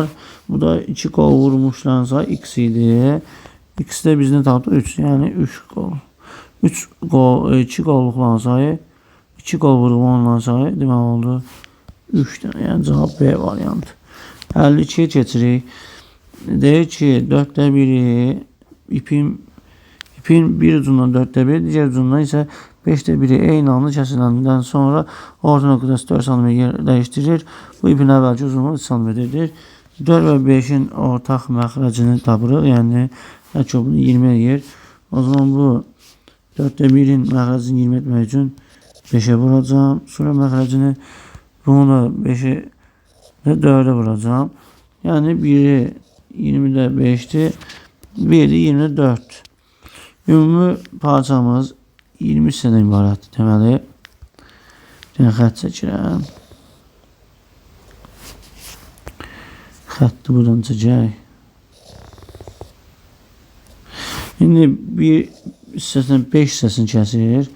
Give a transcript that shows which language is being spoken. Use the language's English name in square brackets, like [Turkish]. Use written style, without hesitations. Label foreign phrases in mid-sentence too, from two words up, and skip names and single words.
[Azerbaijani] Bu da 2 qol vurmuşlarsa x idi. X də bizdən tapdı 3. Yəni 3 qol. 3 qol, 2 qolluqların sayı 2 qol vurulmanların sayı demək oldu 3 dənə. Yəni cavab B variantı. 52'ye keçirik. [Turkish] Deyir ki 4'te 1'i ipin bir ucundan 4'te 1, diğer ucundan ise 5'te 1'i [Azerbaijani] eyni anda kesiləndən sonra [Turkish] orta noktası 4 cm yer değiştirir. [Azerbaijani] Bu ipin əvvəlki uzunluğu 3 cm'dir. 4 [Turkish] ve 5'in ortak [Azerbaijani] məxrəcini tapırıq. Yəni hətta bunu 20 yer. O zaman bu 4'te 1'in məxrəcini 20 etmək üçün [Turkish] 5'e vuracağım. [Azerbaijani] Sonra məxrəcini bunu da [Turkish] 5'e ve 4'e vuracağım. Yani 1'i 20'de 5'ti. 1'i 20'de 4. [Azerbaijani] Ümumi parçamız 20 hissədən ibarətdir deməli. Bir xətt çəkirəm. Xətti buradan çəkək. İndi bir hissəsindən 5 hissəsini kəsir.